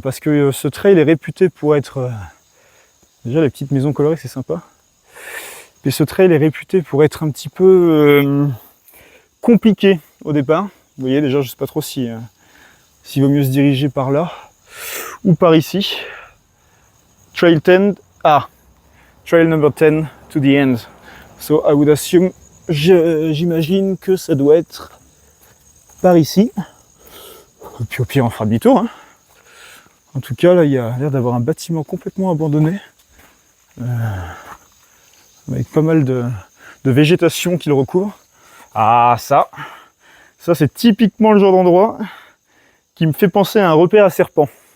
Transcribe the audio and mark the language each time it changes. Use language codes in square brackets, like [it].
[fr] Parce que ce trail est réputé pour être... déjà les petites maisons colorées c'est sympa. Mais ce trail est réputé pour être un petit peu compliqué au départ. Vous voyez déjà, je sais pas trop s'il vaut mieux se diriger par là ou par ici. [en] Trail 10, trail number 10 to the end. So I would assume, [fr] j'imagine que ça doit être par ici. Et puis au pire on fera demi-tour. Hein. En tout cas là il y a l'air d'avoir un bâtiment complètement abandonné. Avec pas mal de végétation qui le recouvre. Ah ça c'est typiquement le genre d'endroit qui me fait penser à un repère à serpent.